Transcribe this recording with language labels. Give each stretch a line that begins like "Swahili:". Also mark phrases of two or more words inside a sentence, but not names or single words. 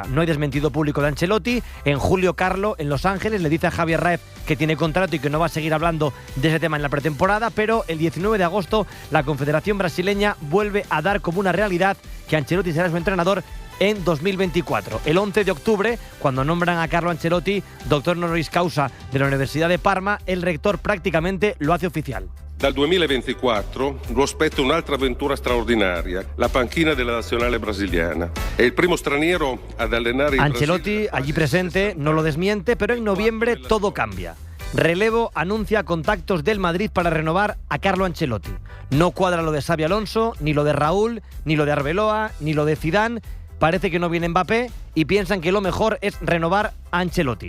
Spanish: No hay desmentido público de Ancelotti. En julio, Carlo, en Los Ángeles, le dice a Javier Raez que tiene contrato y que no va a seguir hablando de ese tema en la pretemporada, pero el 19 de agosto la Confederación Brasileña vuelve a dar como una realidad que Ancelotti será su entrenador en 2024. El 11 de octubre, cuando nombran a Carlo Ancelotti doctor
Latin: honoris causa
Spanish: de la Universidad de Parma, el rector prácticamente lo hace oficial.
Italian: Dal 2024 lo aspetta un'altra avventura straordinaria, la panchina della nazionale brasiliana. È il primo straniero ad allenare.
Spanish: Ancelotti, allí presente, no lo desmiente, pero en noviembre todo cambia. Relevo anuncia contactos del Madrid para renovar a Carlo Ancelotti. No cuadra lo de Xabi Alonso, ni lo de Raúl, ni lo de Arbeloa, ni lo de Zidane. Parece que no viene Mbappé y piensan que lo mejor es renovar a Ancelotti.